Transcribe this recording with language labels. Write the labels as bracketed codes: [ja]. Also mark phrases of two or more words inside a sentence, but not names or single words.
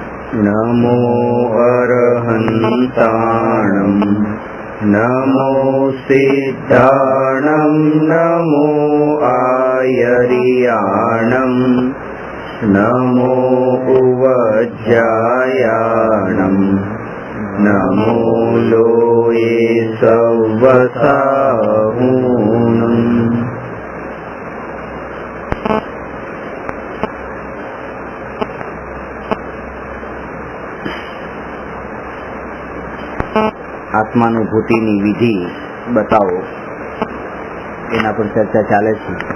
[pka] नमो अरहन्ताणं नमो सिद्धाणं नमो आयर्याणं नमो उवज्जायाणं नमो लोये सवसाहूणम्। [gu] આત્માનુભૂતિની વિધિ બતાવો, એના પર ચર્ચા ચાલે છે.